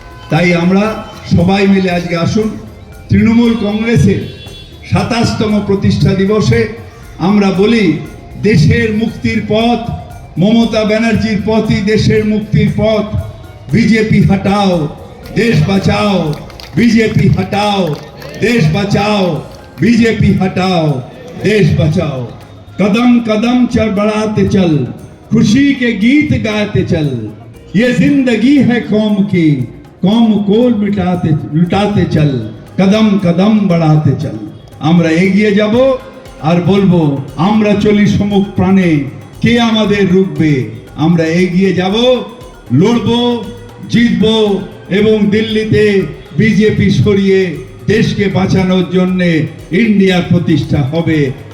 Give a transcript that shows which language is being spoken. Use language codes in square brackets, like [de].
[bn] তাই আমরা সবাই মিলে আজকে আসুন, তৃণমূল কংগ্রেসের ২৭তম প্রতিষ্ঠা দিবসে আমরা বলি, দেশের মুক্তির পথ মমতা ব্যানার্জির পথই দেশের মুক্তির পথ। বিজেপি হটাও, দেশ বাঁচাও, বিজেপি হটাও, দেশ বাঁচাও, [hi] बीजेपी हटाओ, देश बचाओ। कदम कदम चल बढ़ाते चल, खुशी के गीत गाते चल। ये जिंदगी है कौम की, कौम को लुटाते चल। कदम कदम बढ़ाते चल। [bn] আমরা এগিয়ে যাব আর বলবো, আমরা চলি সম্মুখ প্রাণে, কে আমাদের রুখবে? আমরা এগিয়ে যাব, লড়বো, জিতবো এবং দিল্লিতে বিজেপি সরিয়ে দেশকে বাঁচানোর জন্য ইন্ডিয়ার প্রতিষ্ঠা হবে।